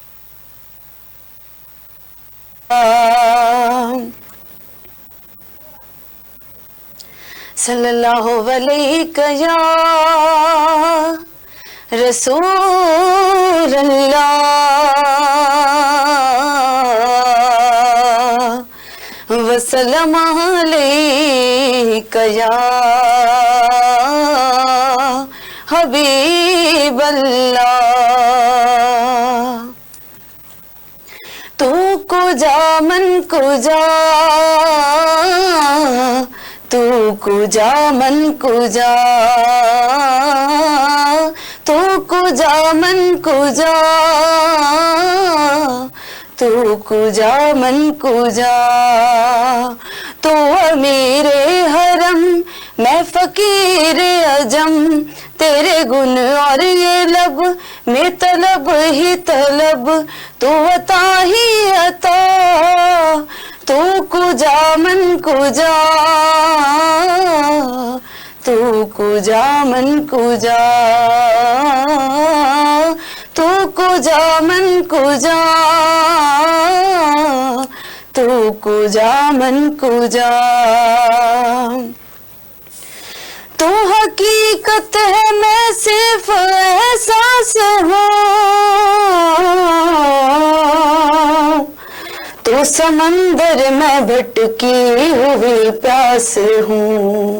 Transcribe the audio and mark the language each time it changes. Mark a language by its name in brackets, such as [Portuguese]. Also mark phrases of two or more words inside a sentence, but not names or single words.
[Arabic] صلی اللہ علیہ یا رسول اللہ وسلم علیک یا حبیب اللہ. [Persian] تو کجا من کجا تو کجا من کجا تو کجا من کجا تو کجا من کجا. [Urdu] تو امیر حرم میں فقیر عجم تیرے گن اور یہ لب میں طلب ہی طلب تو عطا ہی عطا. [Persian] تو کجا من کجا تو کجا من کجا تو کجا من کجا تو کجا من کجا. [Urdu] تو حقیقت ہے میں صرف احساس ہوں تو سمندر میں بھٹکی ہوئی پیاس ہوں.